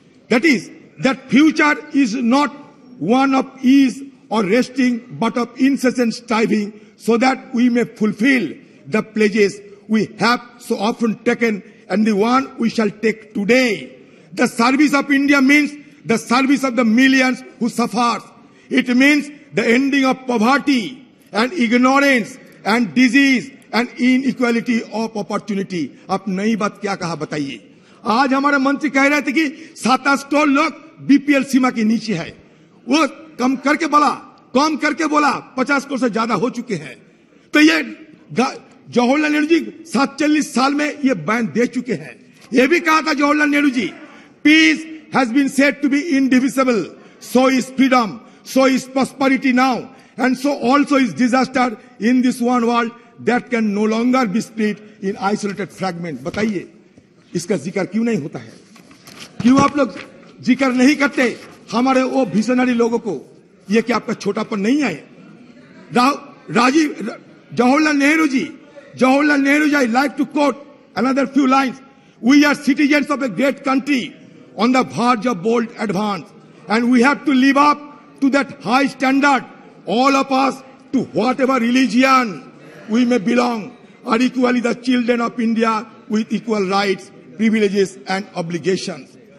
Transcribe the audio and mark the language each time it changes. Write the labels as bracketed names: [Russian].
[English] That is, that future is not one of ease or resting, but of incessant striving, so that we may fulfill the pledges we have so often taken and the one we shall take today. The service of India means the service of the millions who suffer. It means the ending of poverty and ignorance and disease and inequality of opportunity. [Hindi] आप नई बात क्या कहा बताइए? आज हमारे मंत्री कह रहे थे कि 7-8 करोड़ लोग बीपीएल सीमा के नीचे है. वो कम करके बोला 50 करोड़ से ज्यादा हो चुके हैं. तो ये जवाहरलाल नेहरू जी 47 साल में ये बैन दे चुके हैं. ये भी कहा था Jawaharlal Nehru ji, [English] peace has been said to be indivisible, so is freedom, so is prosperity now, and so also is disaster in this one world that can no longer be split in isolated fragments. [Hindi] बताइए इसका जिक्र क्यों नहीं होता है? क्यों आप लोग जिक्र नहीं करते हमारे वो विजनरी लोगों को? ये क्या आपका छोटापन नहीं है? [English] Jawaharlal Nehru ji, I like to quote another few lines. We are citizens of a great country on the verge of bold advance, and we have to live up to that high standard. All of us, to whatever religion we may belong, are equally the children of India with equal rights, privileges and obligations.